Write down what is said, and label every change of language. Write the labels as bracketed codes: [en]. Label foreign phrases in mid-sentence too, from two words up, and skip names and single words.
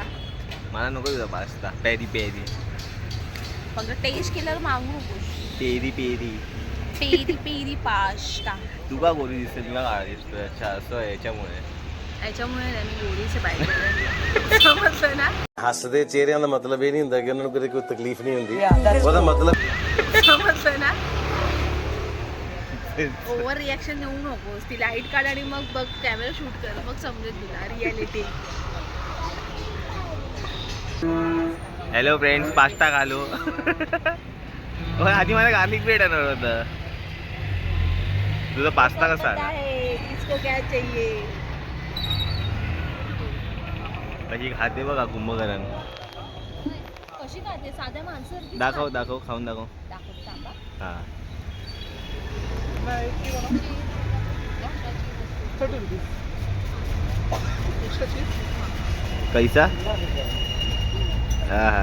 [mr] मला नको तुझा पास्ता पेरी फक्त टेस्ट केल्यावर मागू नकोस. पेरी पास्ता. तू का गोरी दिसते तुला काळा दिसतोय. अच्छा असं आहे याच्यामुळे नाही मी गोरीचे पाहिजे समजलं ना. [pa] ਹੱਸਦੇ ਚਿਹਰਿਆਂ ਦਾ ਮਤਲਬ ਇਹ ਨਹੀਂ ਹੁੰਦਾ ਕਿ ਉਹਨਾਂ ਨੂੰ ਕਦੇ ਕੋਈ ਤਕਲੀਫ ਨਹੀਂ ਹੁੰਦੀ ਉਹਦਾ ਮਤਲਬ [mr] समजलं ना. [en] over reaction [mr] देऊ नकोस. ती लाईट काढ आणि मग बघ [en] camera shoot [mr] कर मग समजेल तुला रियालिटी. [en] Hello friends [hi] पास्ता खालो. [mr] आधी मला गार्लिक ब्रेड आणणार होतं. तुझा पास्ता कसा आला? [hi] इसको क्या चाहिए. [mr] कशी खाते बघा कुंभकरण. कशी खाते साध्या माणसं. दाखव खाऊन दाखव. [hi] हा कैसा हा